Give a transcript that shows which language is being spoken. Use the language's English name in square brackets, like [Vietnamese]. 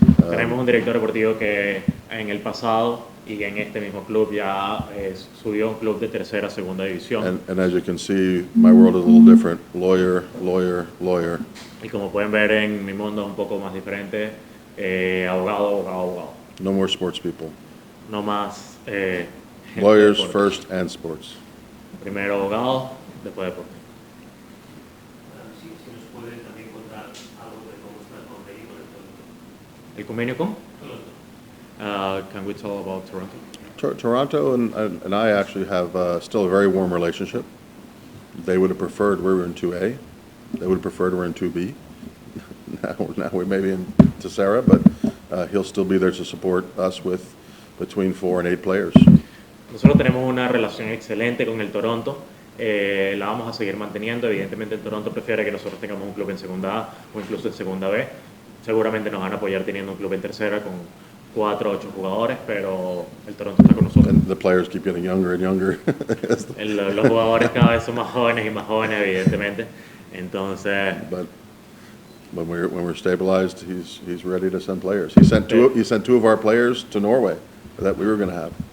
[Spanish] Tenemos un director deportivo que en el pasado y en este mismo club ya subió a un club de tercera a segunda división. [English] And as you can see, my world is a little different. Lawyer, lawyer, lawyer. [Spanish] Y como pueden ver en mi mundo es un poco más diferente, abogado, abogado, abogado. [English] No more sports people. [Spanish] No más gente de [English] Lawyers [Spanish] deportes. [English] first and sports. [Spanish] Primero abogado, después deporte. Si nos puede también contar algo de cómo está el convenio con el Toronto. ¿El convenio con? [English] Can we tell about Toronto? Toronto and I actually have still a very warm relationship. They would have preferred we were in 2A. They would have preferred we're in 2B. Now we may be in Tercera, but he'll still be there to support us with between 4 and 8 players. [Spanish] Nosotros tenemos una relación excelente con el Toronto, la vamos a seguir manteniendo. Evidentemente el Toronto prefiere que nosotros tengamos un club en segunda A o incluso en segunda B. Seguramente nos van a apoyar teniendo un club en tercera con 4 o 8 jugadores, pero el Toronto está con nosotros. [English] And the players keep getting younger and younger. [Spanish] Los jugadores cada vez son más jóvenes y más jóvenes, evidentemente. Entonces, [English] But when we're stabilized, he's ready to send players. He sent two of our players to Norway that we were going to have.